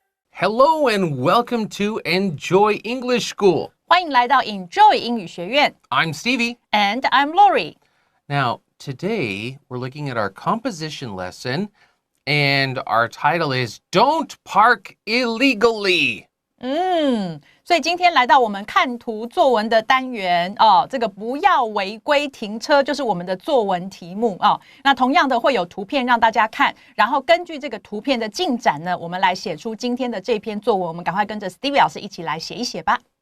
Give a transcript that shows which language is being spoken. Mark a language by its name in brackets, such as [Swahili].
[English] Hello and welcome to Enjoy English School. [Chinese] 欢迎来到 Enjoy 英语学院。 [English] I'm Stevie. And I'm Laurie. Now, today we're looking at our composition lesson, and our title is Don't Park Illegally. [Chinese] 所以今天来到我们看图作文的单元哦，这个不要违规停车就是我们的作文题目哦。那同样的会有图片让大家看，然后根据这个图片的进展呢，我们来写出今天的这篇作文。我们赶快跟着 Stevie 老师一起来写一写吧。